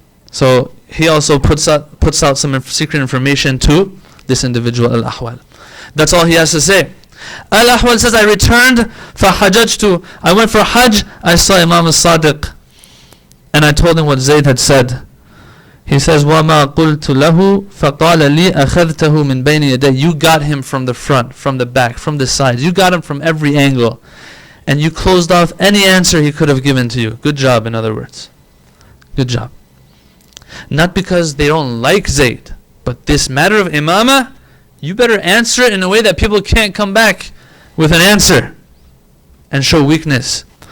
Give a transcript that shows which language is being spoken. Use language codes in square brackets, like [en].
[en] So he also puts out some secret information to this individual Al-Ahwal. That's all he has to say. Al-Ahwal says, I returned [ar] فَحَجَجْتُ. [en] I went for Hajj. I saw Imam al-Sadiq and I told him what Zayd had said. He says, [ar] وَمَا قُلْتُ لَهُ فَقَالَ لِي أَخَذْتَهُ مِنْ بَيْنِ يَدَيْ. [en] You got him from the front, from the back, from the sides. You got him from every angle. And you closed off any answer he could have given to you. Good job, in other words. Good job. Not because they don't like Zayd, but this matter of imamah, you better answer it in a way that people can't come back with an answer and show weakness.